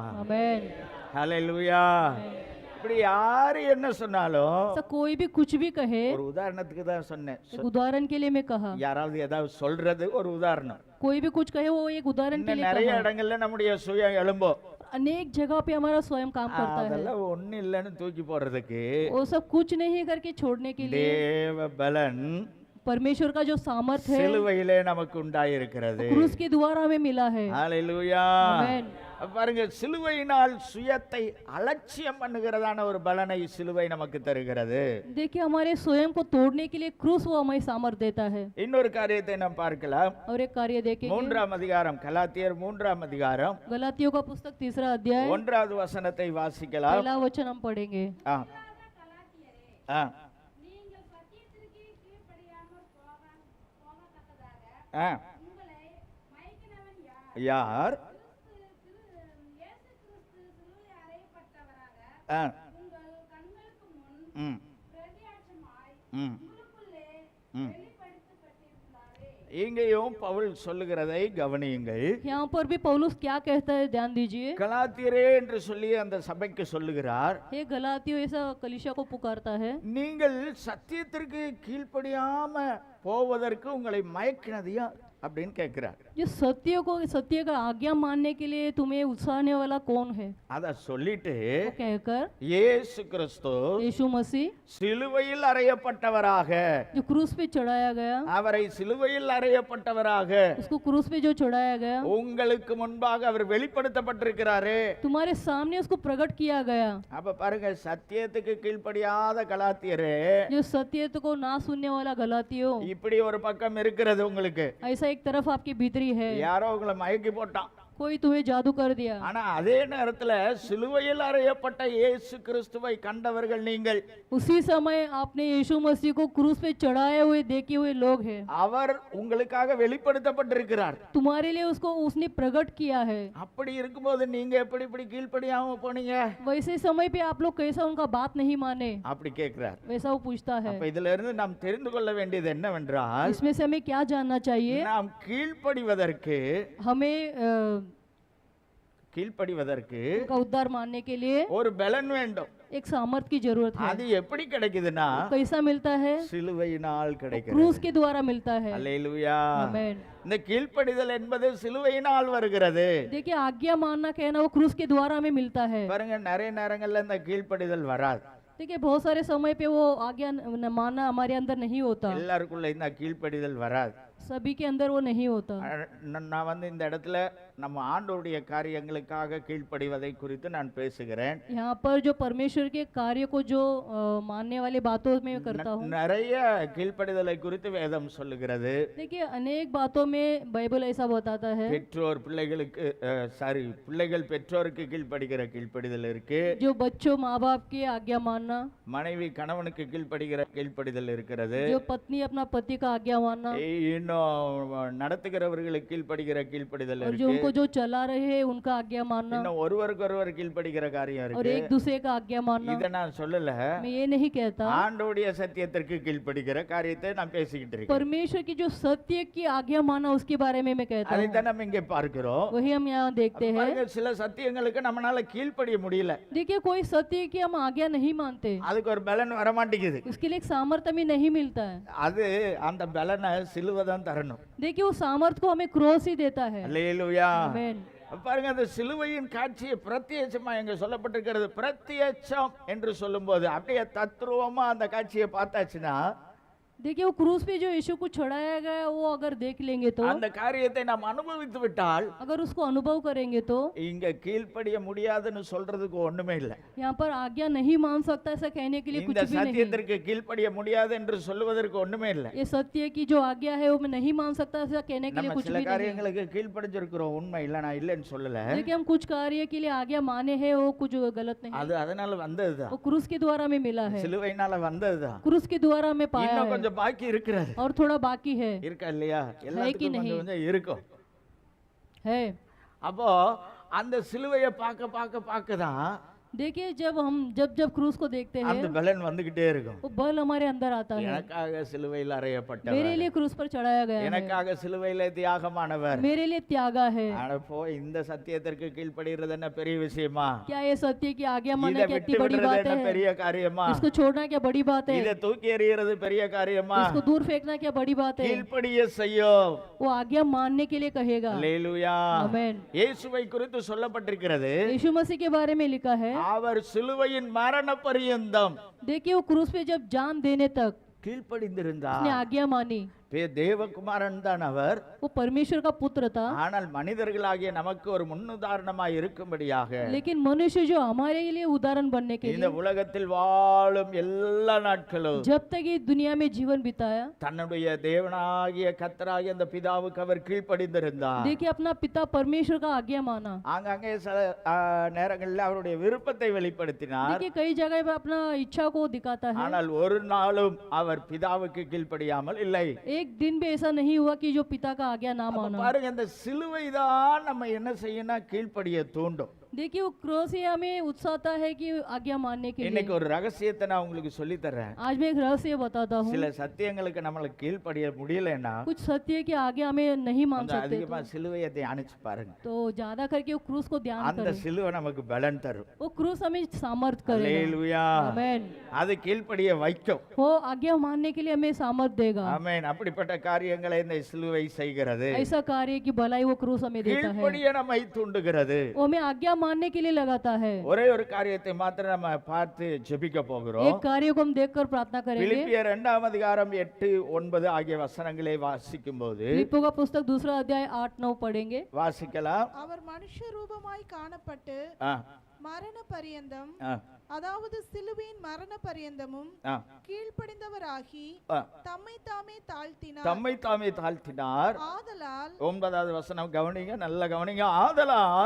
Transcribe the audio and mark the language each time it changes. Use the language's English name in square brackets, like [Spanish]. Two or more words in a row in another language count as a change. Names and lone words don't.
[Hindi] आमेन। [Tamil] ஹalleluya. இப்படி யாரு என்ன சொன்னாலும் [Hindi] ऐसा कोई भी कुछ भी कहे, [Tamil] ஒரு உதாரணத்துக்கு தான் சொன்னேன். [Hindi] एक उदाहरण के लिए मैं कहा, [Tamil] யாராவது ஏதாவது சொல்றது ஒரு உதாரணம். [Hindi] कोई भी कुछ कहे वो एक उदाहरण के [Tamil] இன்னும் [Hindi] लिए [Tamil] நிறைய [Hindi] कहा। [Tamil] இடங்கள்ல நம்முடைய சுயம் எழும்போ. [Hindi] अनेक जगह पे हमारा स्वयं काम करता है, [Tamil] அதெல்லாம் ஒண்ணு இல்லைன்னு தூக்கி போடுறதுக்கு [Hindi] वो सब कुछ नहीं करके छोड़ने के लिए [Tamil] தேவ பலன் [Hindi] परमेश्वर का जो सामर्थ्य है [Tamil] சிலுவையிலே நமக்கு உண்டாயிருக்கிறது. [Hindi] क्रूस के द्वारा हमें मिला है। [Tamil] ஹalleluya. [Hindi] आमेन। [Tamil] பாருங்க, சிலுவையினால் சுயத்தை அலட்சியம் பண்ணுகிறதான ஒரு பலனை சிலுவை நமக்கு தருகிறது. [Hindi] देखिए हमारे स्वयं को तोड़ने के लिए क्रूस वो हमें सामर्थ्य देता है। [Tamil] இன்னொரு காரியத்தை நாம் பார்க்கலாம். [Hindi] और एक कार्य देखेंगे, [Tamil] 3ஆம் அதிகாரம், கலாத்தியர் 3ஆம் அதிகாரம் [Hindi] गलातियों का पुस्तक 3रा अध्याय [Tamil] 1வது வசனத்தை வாசிக்கலாம். [Hindi] पहला वचन हम पढ़ेंगे। ஆ. ஆ. ஆ. [Tamil] யார்? ஆ. ம். ம். ம். இங்கேயும் பவுல் சொல்லுகிறதை கவனியுங்கள். [Hindi] यहाँ पर भी पौलुस क्या कहता है ध्यान दीजिए। [Tamil] கலாத்தியரே என்று சொல்லி அந்த சபைக்கு சொல்லுகிறார், [Hindi] हे गलातियों ऐसा कलीसिया को पुकारता है, [Tamil] நீங்கள் சத்தியத்திற்கு கீழ்ப்படியாம போவதற்கு உங்களை மயக்கினது யார் அப்படின்னு கேட்கிறார். [Hindi] जो सत्य का आज्ञा मानने के लिए तुम्हें उकसाने वाला कौन है। [Tamil] அத சொல்லிட்டு [Hindi] वो कहकर [Tamil] இயேசு கிறிஸ்து [Hindi] यीशु मसीह [Tamil] சிலுவையில் அறையப்பட்டவராக, [Hindi] जो क्रूस पे चढ़ाया गया, [Tamil] அவரை சிலுவையில் அறையப்பட்டவராக [Hindi] उसको क्रूस पे जो चढ़ाया गया, [Tamil] உங்களுக்கு முன்பாக அவர் வெளிப்படுத்தப்பட்டிருக்கிறாரே. [Hindi] तुम्हारे सामने उसको प्रकट किया गया। [Tamil] அப்ப பாருங்க, சத்தியத்துக்கு கீழ்ப்படியாத கலாத்தியரே, [Hindi] जो सत्य को ना सुनने वाला गलातियों, [Tamil] இப்படி ஒரு பக்கம் இருக்கிறது உங்களுக்கு. [Hindi] ऐसा एक तरफ आपकी भीतरी है, [Tamil] யாரோ உங்களை மயக்கி போட்டான். [Hindi] कोई तुम्हें जादू कर दिया। [Tamil] ஆனா அதே நேரத்துல சிலுவையில் அறையப்பட்ட இயேசு கிறிஸ்துவை கண்டவர்கள் நீங்கள். [Hindi] उसी समय आपने यीशु मसीह को क्रूस पे चढ़ाए हुए देखे हुए लोग हैं। [Tamil] அவர் உங்களுக்காக வெளிப்படுத்தப்பட்டிருக்கிறார். [Hindi] तुम्हारे लिए उसको उसने प्रकट किया है। [Tamil] அப்படி இருக்கும்போது நீங்க எப்படி இப்படி கீழ்ப்படியாம போனீங்க [Hindi] वैसे समय पे आप लोग कैसा उनका बात नहीं माने, [Tamil] அப்படி கேட்கிறார். [Hindi] वैसा वो पूछता है। [Tamil] அப்ப இதுல இருந்து நாம் தெரிந்து கொள்ள வேண்டியது என்னவென்றால், [Hindi] इसमें से हमें क्या जानना चाहिए, [Tamil] நாம் கீழ்ப்படிவதற்கு கீழ்ப்படிவதற்கு [Hindi] उनका उद्धार मानने के लिए [Tamil] ஒரு பலன் வேண்டும். [Hindi] एक सामर्थ की जरूरत है। [Tamil] அது எப்படி கிடைக்குதுன்னா [Hindi] कैसा मिलता है, [Tamil] சிலுவையினால் கிடைக்கிறது. [Hindi] क्रूस के द्वारा मिलता है। [Tamil] அல்லேலூயா. [Hindi] आमेन। [Tamil] இந்த கீழ்ப்படிதல் என்பது சிலுவையினால் வருகிறது. [Hindi] देखिए आज्ञा मानना कहना वो क्रूस के द्वारा हमें मिलता है। [Tamil] பாருங்க, நிறைய நேரங்கள்ல இந்த கீழ்ப்படிதல் வராது. [Hindi] देखिए बहुत सारे समय पे वो आज्ञा मानना हमारे अंदर नहीं होता, [Tamil] எல்லாருக்குள்ள இந்த கீழ்ப்படிதல் வராது. [Hindi] सभी के अंदर वो नहीं होता। [Tamil] நான் வந்து இந்த இடத்துல நம்ம ஆண்டவருடைய காரியங்களுக்காக கீழ்ப்படிவதை குறித்து நான் பேசுகிறேன். [Hindi] यहाँ पर जो परमेश्वर के कार्य को जो मानने वाली बातों में करता हूँ। [Tamil] நிறைய கீழ்ப்படிதலை குறித்து வேதம் சொல்லுகிறது. [Hindi] देखिए अनेक बातों में बाइबल ऐसा बताता है, [Tamil] பெற்றோர் பிள்ளைகளுக்கு பிள்ளைகள் பெற்றோருக்கு கீழ்ப்படிகிற கீழ்ப்படிதல் இருக்கு. [Hindi] जो बच्चों माँ बाप की आज्ञा मानना, [Tamil] மனைவி கணவனுக்கு கீழ்ப்படிகிற கீழ்ப்படிதல் இருக்கிறது. [Hindi] जो पत्नी अपना पति का आज्ञा मानना, [Tamil] இன்னும் நடத்துகிறவர்களுக்கு கீழ்ப்படிகிற கீழ்ப்படிதல் [Hindi] और जो [Tamil] இருக்கு. [Hindi] उनको उसको जो चला रहे हैं उनका आज्ञा मानना [Tamil] இன்னும் ஒருவருக்கு ஒருவர் கீழ்ப்படிக்கிற காரியம் [Hindi] और [Tamil] இருக்கு. [Hindi] एक दूसरे का आज्ञा मानना। [Tamil] இதை நான் சொல்லல, [Hindi] मैं ये नहीं कहता, [Tamil] ஆண்டவருடைய சத்தியத்திற்கு கீழ்ப்படிக்கிற காரியத்தை நான் பேசிக்கிட்டு இருக்கேன். [Hindi] परमेश्वर की जो सत्य की आज्ञा माना उसके बारे में मैं कहता हूँ। [Tamil] அதைத்தான் நம்ம இங்கே பார்க்கிறோம். [Hindi] वही हम यहाँ देखते हैं। [Tamil] பாருங்க, சில சத்தியங்களுக்கு நம்மளால கீழ்ப்படிய முடியல, [Hindi] देखिए कोई सत्य की हम आज्ञा नहीं मानते, [Tamil] அதுக்கு ஒரு பலன் வர மாட்டேங்குது. [Hindi] उसके लिए एक सामर्थ्य हमें नहीं मिलता है। [Tamil] அது அந்த பலனை சிலுவை தான் தரணும். [Hindi] देखिए वो सामर्थ्य को हमें क्रोस ही देता है। [Tamil] அல்லேலூயா. [Hindi] आमेन। [Tamil] பாருங்க, அந்த சிலுவையின் காட்சியை பிரத்யட்சமா எங்க சொல்லப்பட்டிருக்கிறது. பிரத்யட்சம் என்று சொல்லும்போது அப்படியே தத்ரூபமா அந்த காட்சியை பார்த்தாச்சுன்னா, [Hindi] देखिए वो क्रूस पे जो यीशु को चढ़ाया गया वो अगर देख लेंगे तो, [Tamil] அந்த காரியத்தை நாம் அனுபவித்து விட்டால், [Hindi] अगर उसको अनुभव करेंगे तो [Tamil] இங்க கீழ்ப்படிய முடியாதுன்னு சொல்றதுக்கு ஒண்ணுமே இல்லை. [Hindi] यहाँ पर आज्ञा नहीं मान सकता ऐसा कहने के लिए [Tamil] இந்த [Hindi] कुछ भी नहीं। [Tamil] சத்தியத்திற்கு கீழ்ப்படிய முடியாது என்று சொல்லுவதற்கு ஒண்ணுமே இல்லை. [Hindi] ये सत्य की जो आज्ञा है वो मैं नहीं मान सकता ऐसा कहने के लिए [Tamil] நம்ம [Hindi] कुछ [Tamil] சில [Hindi] भी नहीं। [Tamil] காரியங்களுக்கு கீழ்ப்படிஞ்சிருக்கிறோம், உண்மை இல்லை, நான் இல்லைன்னு சொல்லல. [Hindi] देखिए हम कुछ कार्य के लिए आज्ञा माने हैं वो कुछ गलत नहीं, [Tamil] அது அதனால வந்ததுதான், [Hindi] वो क्रूस के द्वारा हमें मिला है, [Tamil] சிலுவையினால வந்ததுதான். [Hindi] क्रूस के द्वारा हमें पाया [Tamil] இன்னும் [Hindi] है [Tamil] கொஞ்சம் பாக்கி இருக்கிறது, [Hindi] और थोड़ा बाकी है। [Tamil] இருக்கா இல்லையா? எல்லாத்துக்கும் [Hindi] नहीं? [Tamil] கொஞ்சம் கொஞ்சம் இருக்கும். [Hindi] है [Tamil] அப்போ அந்த சிலுவையை பார்க்க பார்க்க பார்க்க தான் [Hindi] देखिए जब क्रूस को देखते [Tamil] அந்த [Hindi] हैं [Tamil] பலன் வந்துகிட்டே இருக்கும். [Hindi] वो बल हमारे अंदर आता है। [Tamil] எனக்காக சிலுவையில் [Hindi] मेरे [Tamil] அறையப்பட்டவர், [Hindi] लिए क्रूस पर चढ़ाया गया है, [Tamil] எனக்காக சிலுவையில தியாகமானவர். [Hindi] मेरे लिए त्यागा है। [Tamil] ஆனா போய் இந்த சத்தியத்திற்கு கீழ்ப்படிகிறது என்ன பெரிய விஷயமா? [Hindi] क्या ये सत्य की आज्ञा [Tamil] இதை [Hindi] मानना क्या [Tamil] விட்டு [Hindi] इतनी बड़ी [Tamil] விடுறது [Hindi] बात [Tamil] என்ன [Hindi] है? [Tamil] பெரிய காரியமா? [Hindi] इसको छोड़ना क्या बड़ी बात है? [Tamil] இதை தூக்கி எறிகிறது பெரிய காரியமா? [Hindi] इसको दूर फेंकना क्या बड़ी बात है? [Tamil] கீழ்ப்படிய செய்யும். [Hindi] वो आज्ञा मानने के लिए कहेगा। [Tamil] அல்லேலூயா. [Hindi] आमेन। [Tamil] இயேசுவை குறித்து சொல்லப்பட்டிருக்கிறது, [Hindi] यीशु मसीह के बारे में लिखा है, [Tamil] அவர் சிலுவையின் மரண பரியந்தம் [Hindi] देखिए वो क्रूस पे जब जान देने तक [Tamil] கீழ்ப்படிந்திருந்தார். [Hindi] उसने आज्ञा मानी। [Tamil] தேவகுமாரன் தான் அவர். [Hindi] वो परमेश्वर का पुत्र था, [Tamil] ஆனால் மனிதர்களாகிய நமக்கு ஒரு முன்னுதாரணமாய் இருக்கும்படியாக [Hindi] लेकिन मनुष्य जो हमारे लिए उदाहरण बनने के [Tamil] இந்த [Hindi] लिए [Tamil] உலகத்தில் வாழும் எல்லா நாட்களும் [Hindi] जब तक ये दुनिया में जीवन बिताया, [Tamil] தன்னுடைய தேவனாகிய கர்த்தராகிய அந்த பிதாவுக்கு அவர் கீழ்ப்படிந்திருந்தார். [Hindi] देखिए अपना पिता परमेश्वर का आज्ञा माना। [Tamil] ஆங்காங்கே சில நேரங்களில் அவருடைய விருப்பத்தை வெளிப்படுத்தினார். [Hindi] देखिए कई जगह पर अपना इच्छा को दिखाता है, [Tamil] ஆனால் ஒரு நாளும் அவர் பிதாவுக்கு கீழ்ப்படியாமல் இல்லை. [Hindi] एक दिन भी ऐसा नहीं हुआ कि जो पिता का आज्ञा ना [Tamil] அப்ப [Hindi] माना। [Tamil] பாருங்க, இந்த சிலுவை தான் நம்ம என்ன செய்யணும், கீழ்ப்படிய தூண்டும். [Hindi] देखिए वो क्रोस ही हमें उत्साहता है कि आज्ञा मानने के [Tamil] இன்னைக்கு [Hindi] लिए। [Tamil] ஒரு ரகசியத்தை நான் உங்களுக்கு சொல்லி தர்றேன். [Hindi] आज मैं एक रहस्य बताता हूँ, [Tamil] சில சத்தியங்களுக்கு நம்மள கீழ்ப்படிய முடியலன்னா [Hindi] कुछ सत्य की आज्ञा हमें नहीं मान [Tamil] கொஞ்சம் [Hindi] सकते [Tamil] அதிகமா சிலுவையை தியானிச்சு பாருங்க. [Hindi] तो ज्यादा करके वो क्रूस को ध्यान [Tamil] அந்த [Hindi] करें, [Tamil] சிலுவை நமக்கு பலன் தரும். [Hindi] वो क्रूस हमें सामर्थ करेगा। [Tamil] அல்லேலூயா. [Hindi] आमेन। [Tamil] அது கீழ்ப்படிய வைக்கும். [Hindi] वो आज्ञा मानने के लिए हमें सामर्थ देगा। [Tamil] ஆமென். அப்படிப்பட்ட காரியங்களை இந்த சிலுவை செய்கிறது. [Hindi] ऐसा कार्य की भलाई वो क्रूस हमें देता है, [Tamil] கீழ்ப்படிய நம்மை தூண்டுகிறது. [Hindi] वो हमें आज्ञा मानने के लिए लगाता है। [Tamil] ஒரே ஒரு காரியத்தை மாத்திரம் நம்ம பார்த்து ஜெபிக்க போகிறோம். [Hindi] एक कार्य को हम देखकर प्रार्थना करेंगे। [Tamil] பிலிப்பியர் 2ஆம் அதிகாரம் 8, 9 ஆகிய வசனங்களை வாசிக்கும் போது [Hindi] फिलिप्पियों का पुस्तक 2 अध्याय 8-9 पढ़ेंगे। [Tamil] வாசிக்கலாம். அவர் மனுஷ ரூபமாய் காணப்பட்டு ஆ, மரண பரியந்தம், ஆ, அதாவது சிலுவையின் மரண பரியந்தமும் ஆ, கீழ்ப்படிந்தவராகி ஆ. தம்மை தாமே தாழ்த்தினார். தம்மை தாமே தாழ்த்தினார். ஆதலால் 9வது வசனம் கவனிங்க, நல்ல கவனிங்க. ஆதலால்